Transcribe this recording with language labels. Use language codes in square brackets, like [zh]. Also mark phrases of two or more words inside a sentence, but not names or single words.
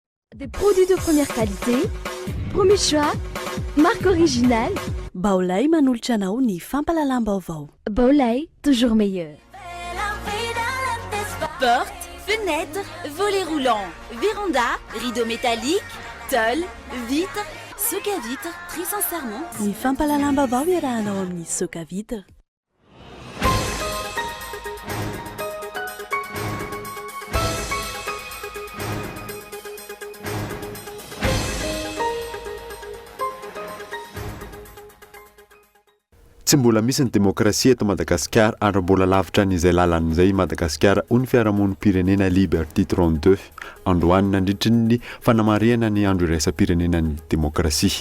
[fr] Des produits de première qualité, premier choix, marque originale. [mg] Baolay manolotra anao ny fampalalam-baovao. [fr] Baolay, toujours meilleur. Portes, fenêtres, volets roulants, véranda, rideaux métalliques, tôle, vitres, soc à vitres, très sincèrement. [mg] Ny fampalalam-baovao iarahanao amin'ny soka vitre. Tsy mbola misy ny demokrasia eto Madagasikara ary mbola lavitra n'izay lalan'izay Madagasikara ho ny fiarahamonim-pirenena Liberté 32 androany nandritry ny fanamariana ny andro iraisam-pirenenan'ny demokrasia.